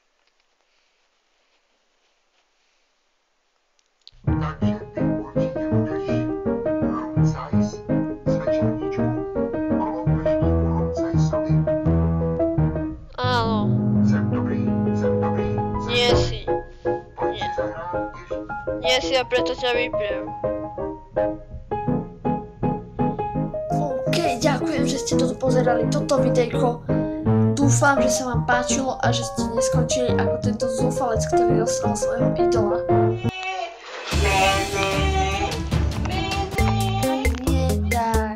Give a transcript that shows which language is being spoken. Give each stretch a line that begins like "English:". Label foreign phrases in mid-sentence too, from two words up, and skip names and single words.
Czech: Takže ty určitě budeš rumcajs z večerníčku. Poloupeš to u rumcajsovi.
Slovak: Áno.
Czech: Jsem dobrý, jsem dobrý.
Slovak: Nie si.
Czech: Pojď si zahrát ještě.
Slovak: Nie si a preto ťa vypnem. OK, ďakujem, že ste toto pozerali, toto videjko. Dúfam, že sa vám páčilo a že ste neskončili ako tento zúfalec, ktorý dostal svojho idola. Nie tak.